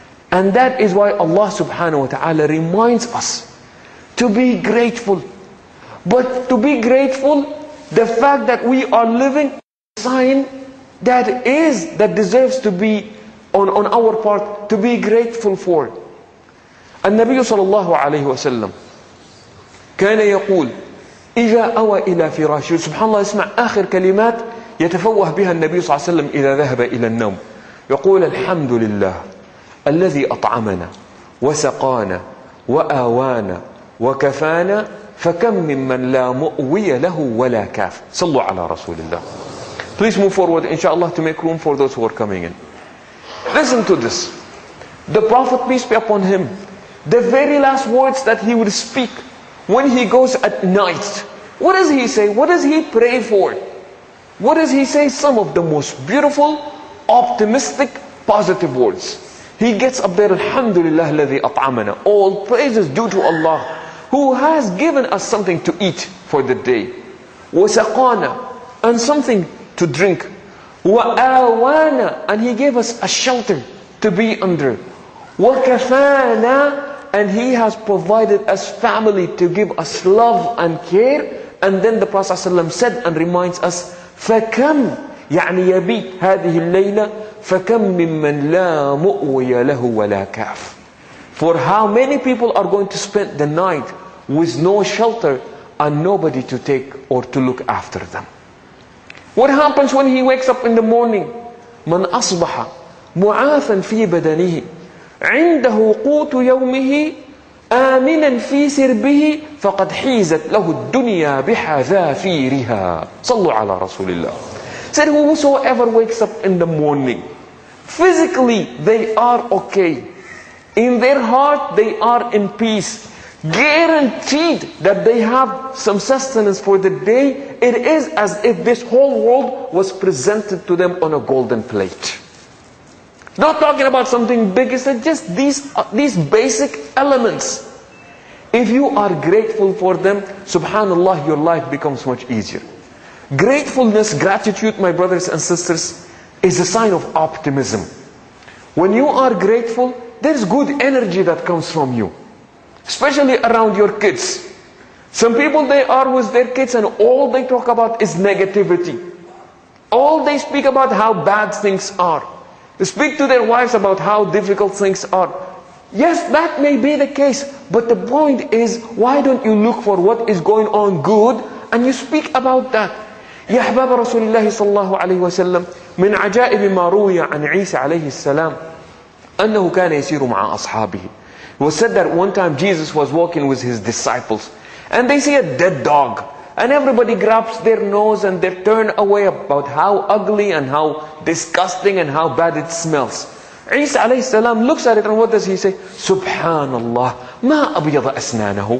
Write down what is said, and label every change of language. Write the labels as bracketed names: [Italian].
[English] And that is why Allah subhanahu wa ta'ala reminds us to be grateful. But to be grateful, the fact that we are living a sign that deserves to be on our part to be grateful for. [Arabic] النبي صلى الله عليه وسلم كان يقول إذا أوى إلى فراشه. سبحان الله، اسمع آخر كلمات يتفوه بها النبي صلى الله عليه وسلم إذا ذهب إلى النوم. يقول الحمد لله الذي أطعمنا وسقانا وآوانا وكفانا فكم ممن لا مؤوي له ولا كاف. صلوا على رسول الله. [English] Please move forward inshallah to make room for those who are coming in. Listen to this. The Prophet, peace be upon him, the very last words that he would speak when he goes at night, what does he say? What does he pray for? What does he say? Some of the most beautiful, optimistic, positive words. He gets up there, [Arabic] Alhamdulillah alladhi at'amana. [English] All praises due to Allah, who has given us something to eat for the day. [Arabic] وَسَقَانَا, [English] and something to drink. [Arabic] وَآوَانَا, [English] and He gave us a shelter to be under. [Arabic] وَكَفَانَا, [English] and He has provided us family to give us love and care. And then the Prophet ﷺ said and reminds us, [Arabic] فَكَمْ يعني يبيت هذه الليلة فَكَمْ مِمَّنْ لَا مُؤْوِيَ لَهُ وَلَا كَافٍ. [English] For how many people are going to spend the night with no shelter and nobody to take or to look after them? What happens when he wakes up in the morning? [Arabic] مَنْ أَصْبَحَ مُعَافًا فِي بَدَنِهِ عِنْدَهُ قُوتُ يَوْمِهِ آمِنًا فِي سِرْبِهِ فَقَدْ حِيزَتْ لَهُ الدُّنْيَا بِحَذَافِيرِهَا. صلوا على رسول الله. [English] Said, whosoever wakes up in the morning Physically, they are okay. In their heart, they are in peace. Guaranteed that they have some sustenance for the day. It is as if this whole world was presented to them on a golden plate. Not talking about something big, it's just these basic elements. If you are grateful for them, subhanallah, your life becomes much easier. Gratefulness, gratitude, my brothers and sisters, is a sign of optimism. When you are grateful, there's good energy that comes from you. Especially around your kids. Some people, they are with their kids and all they talk about is negativity. All they speak about how bad things are. They speak to their wives about how difficult things are. Yes, that may be the case. But the point is, why don't you look for what is going on good and you speak about that? [Arabic] يا أحباب رسول الله صلى الله عليه وسلم من عجائب ما روي عن عيسى عليه السلام أنه كان يسير مع أصحابه. [English] It was said that one time Jesus was walking with his disciples and they see a dead dog and everybody grabs their nose and they turn away about how ugly and how disgusting and how bad it smells. Isa alayhi salam looks at it and what does he say? Subhanallah, [Arabic] ma abyada asnanahu.